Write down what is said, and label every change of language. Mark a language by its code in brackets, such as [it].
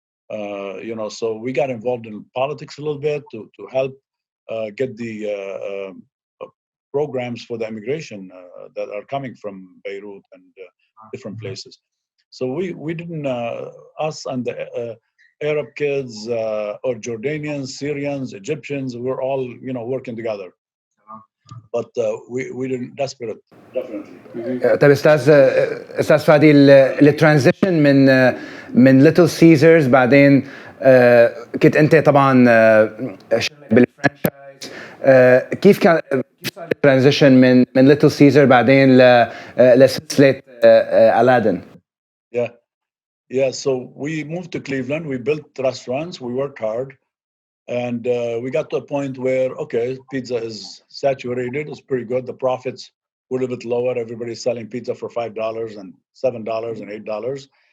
[en] You know, so we got involved in politics a little bit to help get the programs for the immigration that are coming from Beirut and different places. So we didn't, us and the Arab kids or Jordanians, Syrians, Egyptians, we're all, you know, working together. But we didn't desperate, definitely. [ar] طيب استاذ فادي الترانزيشن من ليتل سيزرز بعدين كنت انت طبعا شغلك بالفرانشايز كيف صار الترانزيشن من ليتل سيزر بعدين لسلسله Aladdin? [en] Yeah, so we moved to Cleveland, we built restaurants, we worked hard, and we got to a point where, okay, pizza is saturated, it's pretty good, the profits were a little bit lower, everybody's selling pizza for $5 and $7 and $8.